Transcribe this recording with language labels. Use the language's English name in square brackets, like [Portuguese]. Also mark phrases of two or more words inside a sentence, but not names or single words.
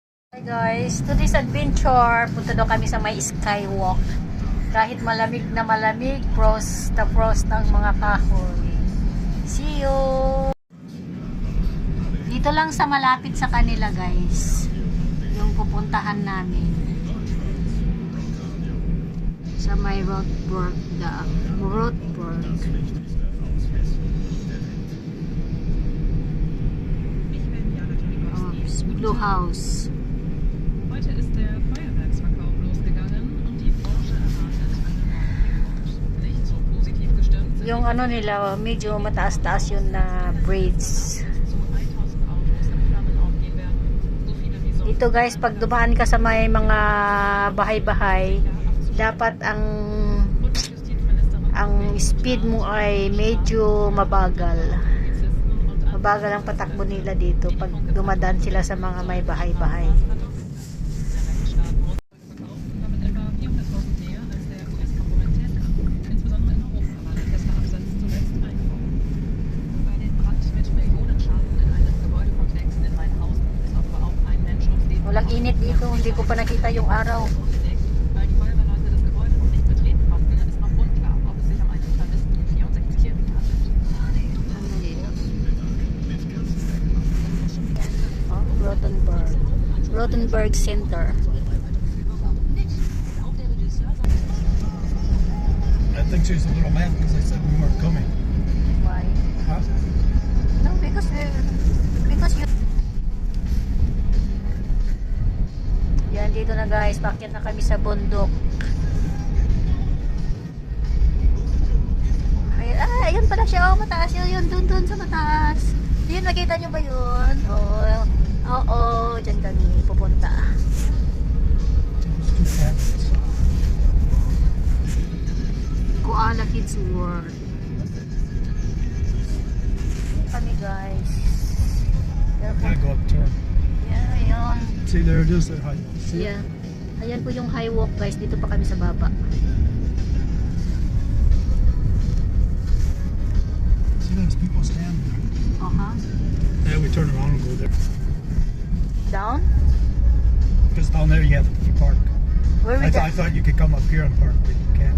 [English] Hi guys, today's adventure, [Filipino] punta daw kami sa may skywalk. Kahit malamig na malamig, frost ng mga kahoy. [English] See you! [Filipino] Dito lang sa malapit sa kanila guys, yung pupuntahan namin. Sa may Rothburg. Blue House. [German] Heute ist der Feuerwerksverkauf losgegangen und die Branche erwartet einen Rekord. Nicht so positiv gestimmt sind [Filipino] Yung ano nila, medyo mataas-taas yun na braids. [German] zu 1000 Autos in Flammen aufgehen werden. So viele wie sonst. [Filipino] Dito guys, pag dumaan ka sa may mga bahay-bahay, dapat ang speed mo ay medyo mabagal. Mabagal ang patakbo nila dito pag dumadaan sila sa mga may bahay-bahay. [German] Damit etwa 400.000 mehr als der US-Konkurrent Tesla. Insbesondere in Europa war der Tesla-Absatz zuletzt eingebrochen. Bei dem Brand mit Millionenschaden in einem Gebäudekomplex in Rheinhausen ist aber auch ein Mensch ums Leben [Filipino] Walang init dito, hindi ko pa nakita yung araw. [German] Weil die Feuerwehrleute das Gebäude noch nicht betreten konnten, ist noch unklar, ob es sich um einen vermissten 64-Jährigen handelt. [English] Oh, Rothenburg Center. I think she's a little mad because I said we weren't coming. Why? Huh? No, because you... [Filipino] Yan, dito na guys, paakyat na kami sa bundok. Ay, ayun pala siya, oh, mataas yun, dun sa mataas. Yun, nakita nyo ba yun? Oo, dyan kami pupunta. [English] It's too fast. Koala Kids World. [Filipino] Kami guys. [English] I go up turn. [Filipino] Yeah, ayun. [English] See, there it is. There, high. See it? Yeah. [Filipino] Ayan po yung [English] high walk [Filipino] guys. Dito pa kami sa baba. [English] See, there's people standing there. Yeah, we turn around and go there. Down? Because down there you have to park. Where we I thought you could come up here and park, but you can't.